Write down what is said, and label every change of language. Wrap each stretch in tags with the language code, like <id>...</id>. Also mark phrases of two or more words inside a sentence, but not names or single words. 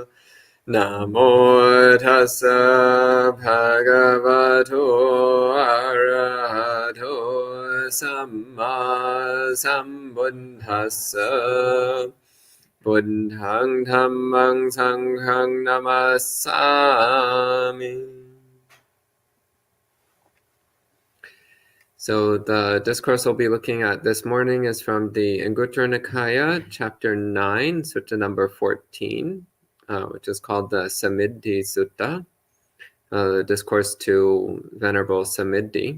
<pi>Namo tassa bhagavato arahato samma sambuddhassa. Buddhang dhammang sanghang namassami.</pi> <en>So the discourse we'll be looking at this morning is from the Anguttara Nikaya, chapter 9, sutta number 14, which is called the Samiddhi Sutta, the discourse to Venerable Samiddhi.</en>